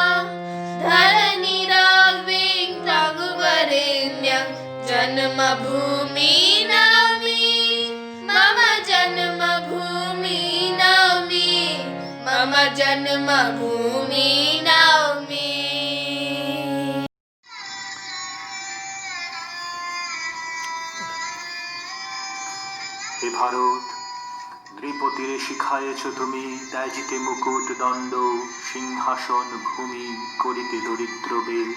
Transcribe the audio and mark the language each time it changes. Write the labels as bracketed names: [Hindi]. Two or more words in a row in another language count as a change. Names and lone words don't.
[Sanskrit] धरणिराघवेन्द्रं जन्मभूमि नौमि, मम जन्मभूमि नौमि, मम जन्मभूमि नौमि। [Bangla] হে ভারত, নৃপতিরে শিখায়েছ তুমি, ত্যাজিতে মুকুট দণ্ড, সিংহাসন ভূমি করিতে দরিদ্র বেশ।